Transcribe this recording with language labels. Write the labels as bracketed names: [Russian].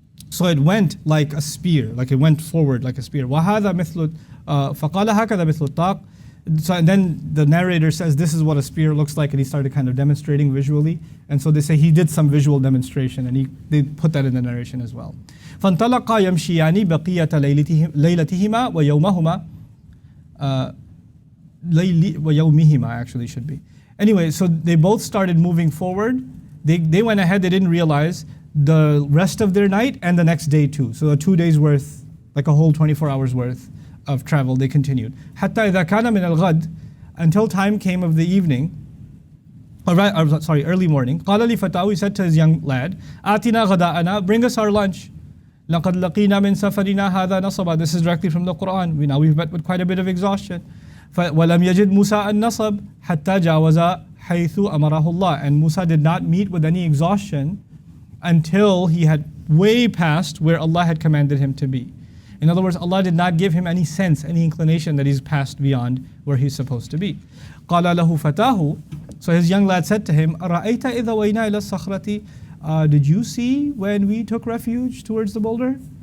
[English] So it went like a spear, like it went forward like a spear. [Arabic] وَهَذَا مِثْلُ فَقَالَ هَكَذَا مِثْلُ الطَّاقِ. [English] So and then the narrator says this is what a spear looks like, and he started kind of demonstrating visually. And so they say he did some visual demonstration, and they put that in the narration as well. [Arabic] فَانْطَلَقَا يَمْشِيَانِ بَقِيَّةَ لَيْلَتِهِمَا وَيَوْمَهُمَا وَيَوْمِهِمَا [English] actually should be. Anyway, so they both started moving forward. They went ahead, they didn't realize the rest of their night and the next day too. So 2 days worth like a whole 24 hours worth of travel. They continued. [Arabic] حتى إذا كان من الغد, [English] until time came of the evening, early morning. [Arabic] قال لفتاه, [English] he said to his young lad, [Arabic] آتنا غداءنا, [English] bring us our lunch. [Arabic] لقد لقينا من سفرنا هذا نصبا. [English] This is directly from the Quran. We've met with quite a bit of exhaustion. [Arabic] ولم يجد موسى النصب حتى جاوز حيث أمره الله. [English] And Musa did not meet with any exhaustion until he had way past where Allah had commanded him to be. In other words, Allah did not give him any sense, any inclination that he's passed beyond where he's supposed to be. [Arabic] قال له فتاه, [English] so his young lad said to him, [Arabic] أرأيت إذا وينا إلى الصخرة, [English] did you see when we took refuge towards the boulder?